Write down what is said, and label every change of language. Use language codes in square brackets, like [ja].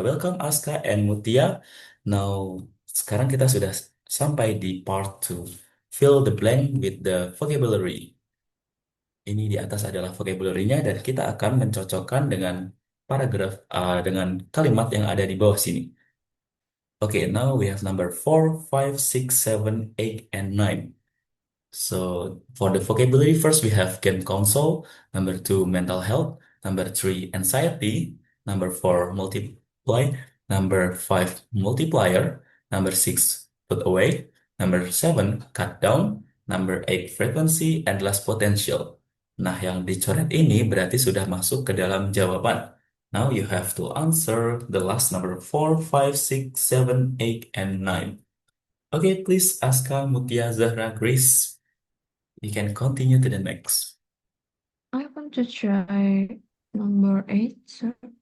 [en] Welcome Aska and Mutia. Now, [id] sekarang kita sudah sampai di part 2. [en] Fill the blank with the vocabulary. [id] Ini di atas adalah vocabulary-nya dan kita akan mencocokkan dengan paragraf, dengan kalimat yang ada di bawah sini. [en] Okay, now we have number 4, 5, 6, 7, 8, and 9. So for the vocabulary, first we have game console, number two, mental health, number three, anxiety, number four, multiply, number five, multiplier, number six, put away, number seven, cut down, number eight, frequency, and last potential. [id] Nah, yang dicoret ini berarti sudah masuk ke dalam jawaban. [en] Now you have to answer the last number 4, 5, 6, 7, 8, and 9. Okay, please, Aska, Mutia, Zahra, Grace. You can continue to the next. I want to try number 8, sir.